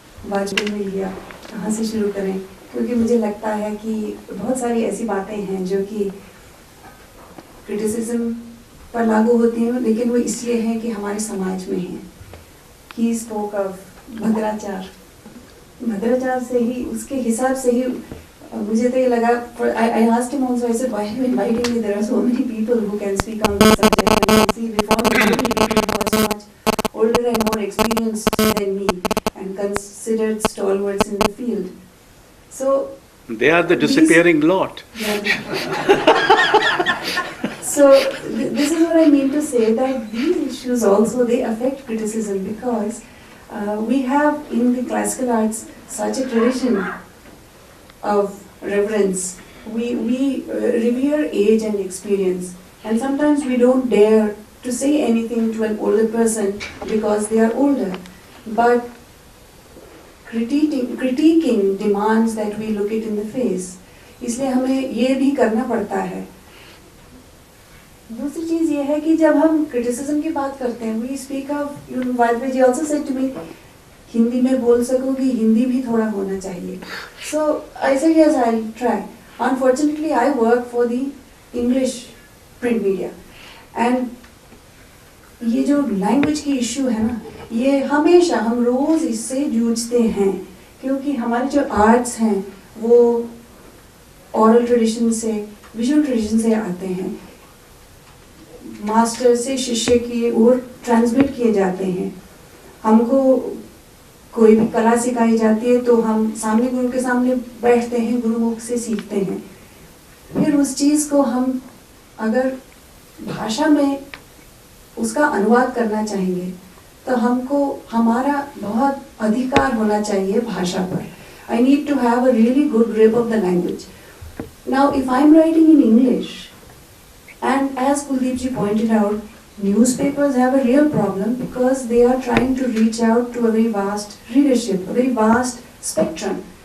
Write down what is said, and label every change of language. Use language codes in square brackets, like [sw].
[hi] वाजपेयी मिल गया, कहाँ से शुरू करें, क्योंकि मुझे लगता है कि बहुत सारी ऐसी बातें हैं जो कि क्रिटिसिज्म पर लागू होती हैं, लेकिन वो इसलिए हैं कि हमारे समाज में हैं. [en] He spoke of [hi] भद्राचार से ही, उसके हिसाब से ही मुझे तो ये लगा. [en] I asked him also, I said, why are you inviting me? There are so many people who can speak on this subject. And you see, before me, so many people who are so much older and more experienced than me and considered stalwarts in the field. So they are the disappearing lot. So this is what I mean to say, that these issues also, they affect criticism, because we have in the classical arts such a tradition of reverence. We revere age and experience, and sometimes we don't dare to say anything to an older person because they are older. But critiquing demands that we look it in the face. [hi] इसलिए हमें ये भी करना पड़ता है. दूसरी चीज़ ये है कि जब हम क्रिटिसिज्म की बात करते हैं, [en] we speak of, [hi] Vajpayee ji [en] also said to me, [hi] Hindi में बोल सकोगी, हिंदी भी थोड़ा होना चाहिए. [en] So I said yes, I'll try. Unfortunately, I work for the English print media, and [hi] ये जो लैंग्वेज की इश्यू है ना, ये हमेशा हम रोज इससे जूझते हैं, क्योंकि हमारे जो आर्ट्स हैं वो ओरल ट्रेडिशन से, विजुअल ट्रेडिशन से आते हैं, मास्टर से शिष्य की ओर ट्रांसमिट किए जाते हैं। हमको कोई भी कला सिखाई जाती है तो हम सामने गुरु के सामने बैठते हैं, गुरुमुख से सीखते हैं। फिर उस चीज़ को हम अगर भाषा में उसका अनुवाद करना चाहेंगे तो हमको हमारा बहुत अधिकार होना चाहिए भाषा पर। [en] I need to have a really good grip of the language. Now, if I'm writing in English, and as Kuldeep ji pointed out, newspapers have a real problem because they are trying to reach out to a very vast readership, a very vast spectrum.